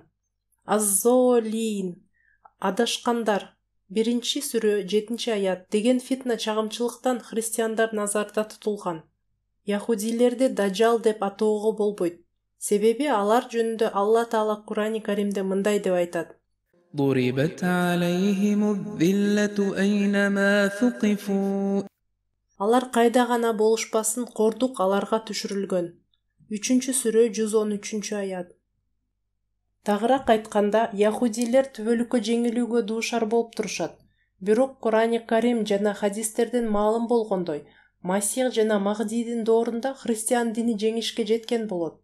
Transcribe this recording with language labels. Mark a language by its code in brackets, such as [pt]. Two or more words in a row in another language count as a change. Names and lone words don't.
[ky] Аз-золин, адашкандар. 1-сүрө 7-аят. Деген фитна чагымчылыктан христиандар назарда тутулган. Яхудилерди даджал деп атоого болбойт. Себеби алар жөнүндө Алла Таала Курани Каримде мындай деп айтат: [ar] ضربت عليهم الذلة أينما ثقفوا. [ky] Алар кайда гана болушпасын кордук аларга түшүрүлгөн. 3-сүрө 113-аят. Тагыраак айтканда, яхудилер түбөлүккө жеңилүүгө дуушар болуп турушат. Бирок Курани Карим жана хадистерден маалым болгондой, Масих жана Махдийдин доорунда христиан дини жеңишке жеткен болот.